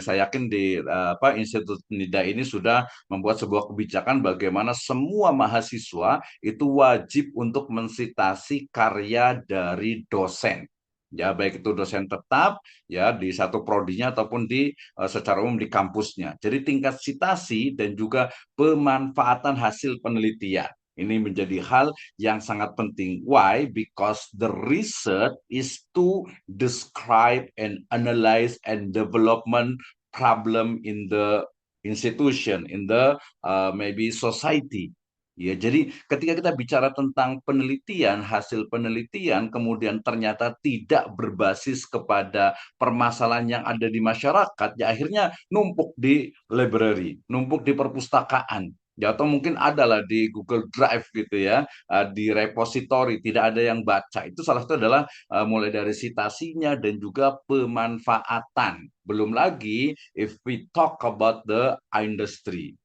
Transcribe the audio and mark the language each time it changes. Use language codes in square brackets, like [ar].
[id] Saya yakin di Institut NIDA ini sudah membuat sebuah kebijakan bagaimana semua mahasiswa itu wajib untuk mensitasi karya dari dosen. Ya, baik itu dosen tetap ya di satu prodinya ataupun di secara umum di kampusnya. Jadi tingkat sitasi dan juga pemanfaatan hasil penelitian ini menjadi hal yang sangat penting. [en] Why? Because the research is to describe and analyze and development problem in the institution, in the maybe society. [id] Ya, jadi ketika kita bicara tentang penelitian, hasil penelitian kemudian ternyata tidak berbasis kepada permasalahan yang ada di masyarakat, ya akhirnya numpuk di library, numpuk di perpustakaan. Ya, atau mungkin adalah di Google Drive gitu ya, di repository tidak ada yang baca. Itu salah satu adalah mulai dari sitasinya dan juga pemanfaatan. Belum lagi [en] if we talk about the industry.